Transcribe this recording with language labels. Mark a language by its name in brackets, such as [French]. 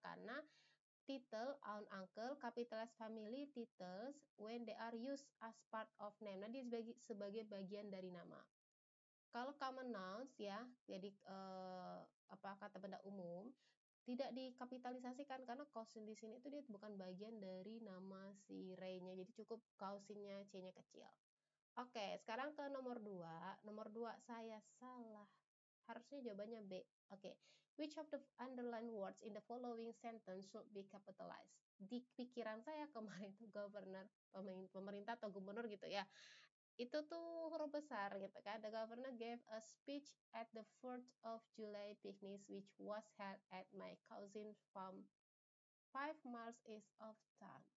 [English] Karena title, aunt, uncle, capitalized family titles when they are used as part of name. [Indonesian] Nah, dia sebagai bagian dari nama. Kalau common nouns ya, jadi kata benda umum, tidak dikapitalisasikan karena cousin di sini itu dia bukan bagian dari nama si Ray-nya, jadi cukup cousin-nya C-nya kecil. Oke, sekarang ke nomor 2. Nomor 2 saya salah. Harusnya jawabannya B. Oke. [English] Which of the underlined words in the following sentence should be capitalized? [Indonesian] Di pikiran saya kemarin itu governor, pemerintah atau gubernur gitu ya. Itu tuh huruf besar gitu kan. [English] The governor gave a speech at the 4th of July picnic which was held at my cousin's farm 5 miles east of town.